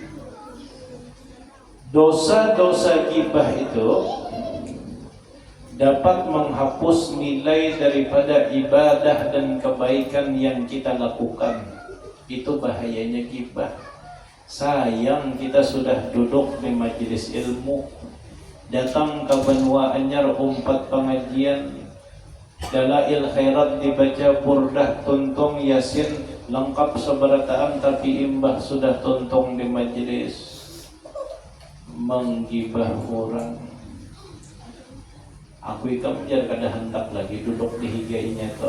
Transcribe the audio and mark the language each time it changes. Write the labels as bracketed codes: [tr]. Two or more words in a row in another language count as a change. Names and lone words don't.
[id] Dosa-dosa ghibah itu dapat menghapus nilai daripada ibadah dan kebaikan yang kita lakukan. [bjn] Itu bahayanya ghibah. Sayang kita sudah duduk di majelis ilmu, datang ke benua anyar umpat pengajian, [ar] dalail khairat [bjn] dibaca, burdah, tuntung, yasin, lengkap seberataan, tapi imbah sudah tuntung di majelis menggibah orang. Aku ikam jar kada hendak lagi duduk di higainya tuh.